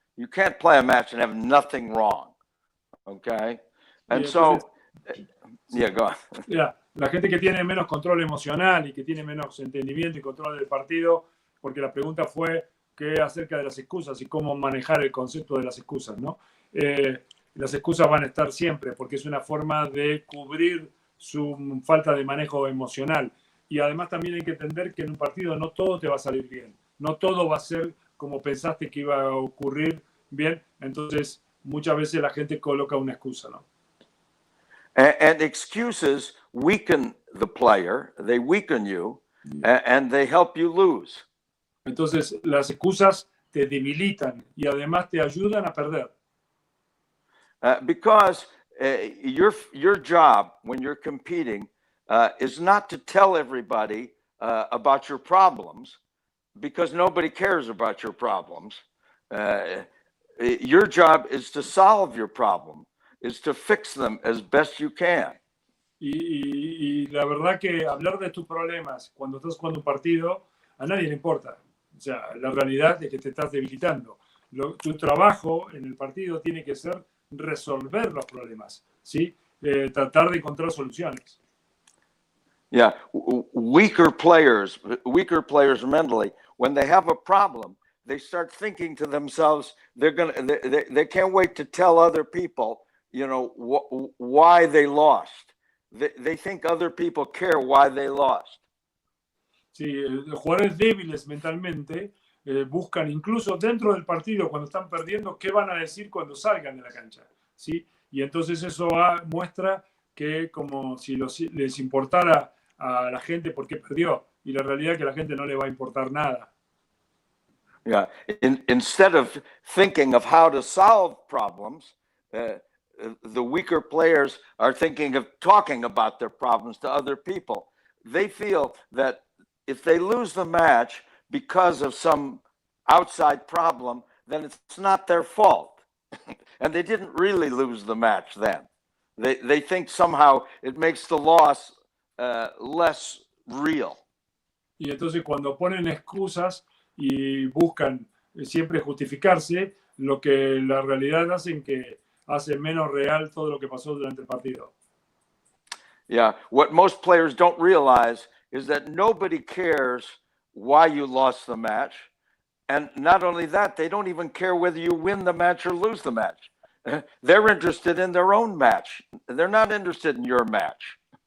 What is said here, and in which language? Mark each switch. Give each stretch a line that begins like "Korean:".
English: You can't play a match and have nothing wrong. Okay, and so. Yeah, go on. Yeah.
Spanish: La gente que tiene menos control emocional y que tiene menos entendimiento y control del partido, porque la pregunta fue qué acerca de las excusas y cómo manejar el concepto de las excusas, ¿no? Las excusas van a estar siempre porque es una forma de cubrir su falta de manejo emocional. Y además también hay que entender que en un partido no todo te va a salir bien. No todo va a ser como pensaste que iba a ocurrir bien. Entonces, muchas veces la gente coloca una excusa, ¿no?
English: And excuses weaken the player, they weaken you, and they help you lose.
Spanish: Entonces, las excusas te debilitan y además te ayudan a perder.
English: Because your job when you're competing is not to tell everybody about your problems, because nobody cares about your problems. Your job is to solve your problem. Is to fix them as best you can.
Spanish: Y la verdad que hablar de tus problemas cuando estás jugando un partido a nadie le importa. O sea, la realidad es que te estás debilitando. Tu trabajo en el partido tiene que ser resolver los problemas, ¿sí? Tratar de encontrar soluciones.
English: Yeah, weaker players mentally, when they have a problem, they start thinking to themselves, they can't wait to tell other people, why they lost. They think other people care why they lost.
Spanish: Sí, los jugadores débiles mentalmente buscan incluso dentro del partido, cuando están perdiendo, qué van a decir cuando salgan de la cancha, ¿sí? Y entonces eso muestra que como si les importara a la gente por qué perdió, y la realidad es que a la gente no le va a importar nada.
English: Yeah. Instead of thinking of how to solve problems, the weaker players are thinking of talking about their problems to other people. They feel that if they lose the match because of some outside problem, then it's not their fault. And they didn't really lose the match then. They think somehow it makes the loss less real.
Spanish: Y entonces cuando ponen excusas y buscan siempre justificarse, lo que la realidad hacen que hace menos real todo lo que pasó durante el partido.
English: Yeah, what most players don't realize is that nobody cares why you lost the match. And not only that, they don't even care whether you win the match or lose the match. They're interested in their own match. They're not interested in your match.